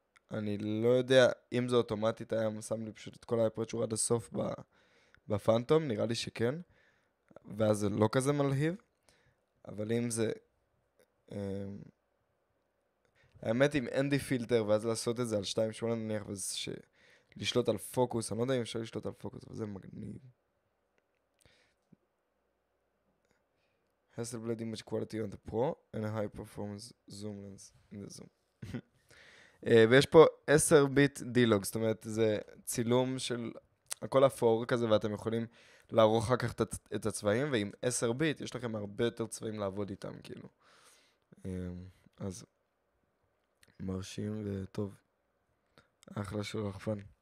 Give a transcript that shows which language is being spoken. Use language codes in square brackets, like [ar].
[he] אני לא יודע אם זה אוטומטית היה שם לי פשוט את כל האפרצ'ור עד הסוף בפנטום, נראה לי שכן, ואז זה לא כזה מלהיב, אבל אם זה... האמת אם אין די פילטר ואז לעשות את זה על 2.8 נניח, לשלוט על פוקוס, אני לא יודע אם אפשר לשלוט על פוקוס, אבל זה מגניב. [en] Hasselblad image quality on the Pro and a high performance zoom lens in the zoom. [he] ויש פה 10 ביט דילוג, זאת אומרת זה צילום של הכל אפור כזה ואתם יכולים לערוך אחר כך את הצבעים, ועם 10 ביט יש לכם הרבה יותר צבעים לעבוד איתם כאילו. אז מרשים וטוב. אחלה של רחפן.